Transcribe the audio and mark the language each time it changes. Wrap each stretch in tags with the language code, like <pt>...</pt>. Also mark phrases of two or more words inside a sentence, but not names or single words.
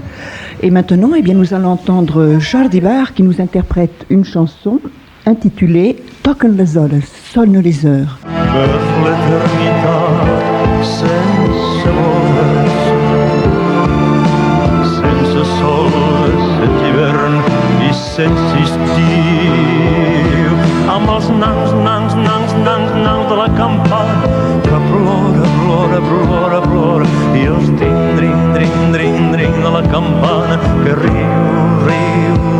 <fr>Et maintenant, eh bien, nous allons entendre Jordi Bar qui nous interprète une chanson intitulée Toquen les hores, sonnent les heures.</fr> <ca>Sense bones, sense sol, set hivern i sense estiu, amb els nans de la campana que plora i els dring de la campana que riu</ca>